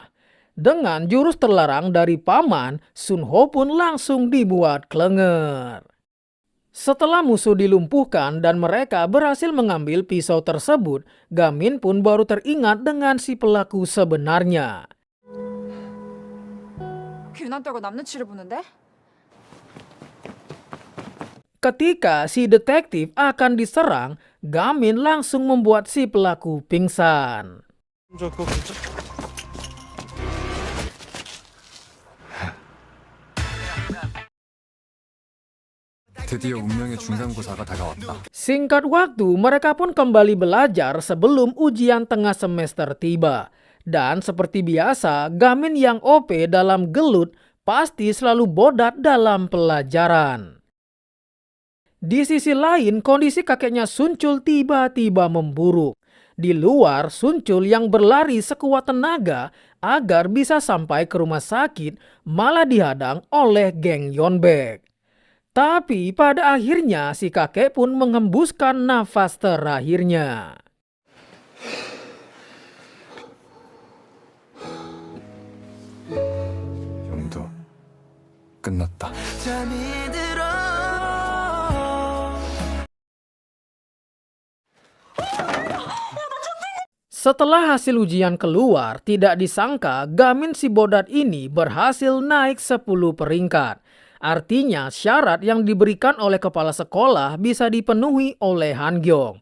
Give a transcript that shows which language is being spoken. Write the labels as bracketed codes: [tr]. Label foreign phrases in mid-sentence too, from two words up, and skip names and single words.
[id] Dengan jurus terlarang dari paman, Sunho pun langsung dibuat klenger. Setelah musuh dilumpuhkan dan mereka berhasil mengambil pisau tersebut, Gamin pun baru teringat dengan si pelaku sebenarnya. [ko] 괜한 떨고 남 눈치를 보는데? [id] Ketika si detektif akan diserang, Gamin langsung membuat si pelaku pingsan. [ko] 드디어 운명의 중간고사가 다가왔다. [id] Singkat waktu, mereka pun kembali belajar sebelum ujian tengah semester tiba. Dan seperti biasa, Gamin yang OP dalam gelut pasti selalu bodat dalam pelajaran. Di sisi lain, kondisi kakeknya Sunchul tiba-tiba memburuk. Di luar, Sunchul yang berlari sekuat tenaga agar bisa sampai ke rumah sakit malah dihadang oleh geng Yeonbaek. Tapi pada akhirnya si kakek pun menghembuskan nafas terakhirnya. [ko] 형도 끝났다. [id] Setelah hasil ujian keluar, tidak disangka Gamin si bodat ini berhasil naik 10 peringkat. Artinya syarat yang diberikan oleh kepala sekolah bisa dipenuhi oleh Hangyeong.